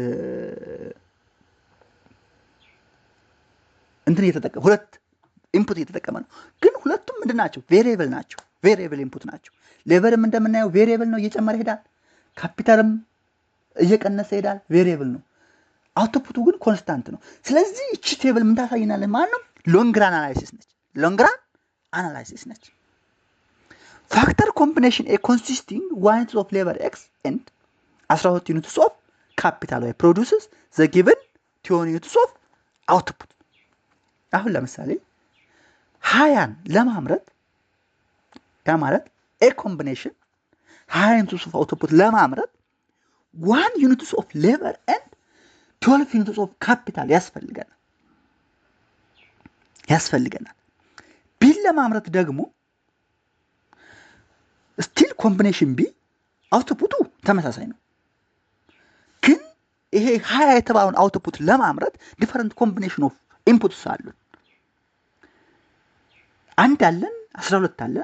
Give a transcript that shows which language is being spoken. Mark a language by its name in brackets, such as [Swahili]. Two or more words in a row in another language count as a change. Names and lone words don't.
[Amharic] ሁለት ኢንፑት እየተጠቀመ ነው ግን ሁለቱም ምንድናቸው [English] variable input [Amharic] ናቸው ሌቨርም እንደምናየው ቬሪየብል ነው እየጨመረ ይሄዳል ካፒታልም እየቀነሰ ይሄዳል ቬሪየብል ነው አውትፑቱ ግን ኮንስታንት ነው ስለዚህ እቺ ቴብል ምን ታሳይናለች ማለት ነው [English] long run [Amharic] አናላይሲስ ነች [English] factor combination a consisting units of labor x and 12 units of capital y produces the given 20 units of output [Amharic] አሁን ለምሳሌ 20 ለማምረት ያ ማለት [English] a combination 20 units of output ለማምረት 1 units of labor and 12 units of capital [Amharic] ያስፈልገናል ቢል ለማምረት ደግሞ [English] still combination B [Amharic] አውትፑቱ ተመሳሳይ ነው ግን ይሄ 20 የተባለውን አውትፑት ለማምረት [English] different combination of inputs [Amharic] አሉ አንድ አለን 12 አለን